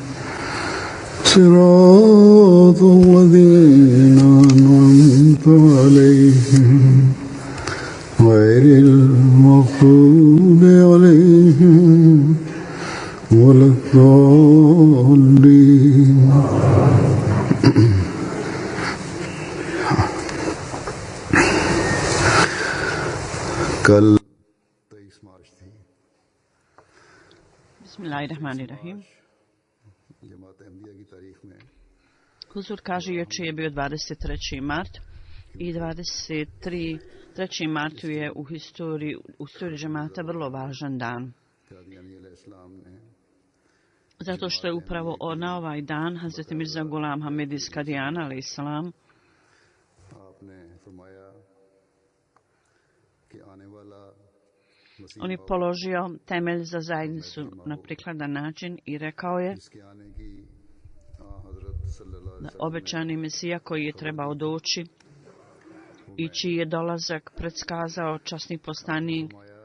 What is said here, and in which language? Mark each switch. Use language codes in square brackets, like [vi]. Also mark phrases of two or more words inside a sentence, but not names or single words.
[ar] صراط الذين أنعمت عليهم غير المغضوب عليهم ولا الضالين. [hi] कल [ar] بسم الله الرحمن الرحيم. [bs] Huzur kaže jučer je bio 23. mart i 3. martu je u historiji džemata vrlo važan dan. Zato što je upravo na ovaj dan Hazret Mirza Ghulam Ahmad iz Kadijana [ar] عليه السلام [bs] on je položio temelj za zajednicu na prikladan način i rekao je da obećani Mesija koji je trebao doći i čiji je dolazak predskazao časni poslanik